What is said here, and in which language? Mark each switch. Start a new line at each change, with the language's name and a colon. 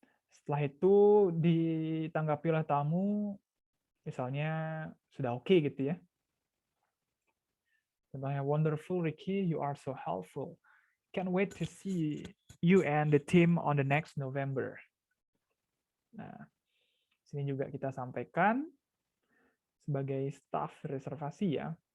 Indonesian: Setelah itu ditanggapi oleh tamu, misalnya sudah oke gitu ya. Contohnya,
English: wonderful Ricky, you are so helpful. Can't wait to see you and the team on the next November.
Indonesian: Nah, sini juga kita sampaikan sebagai staff reservasi ya.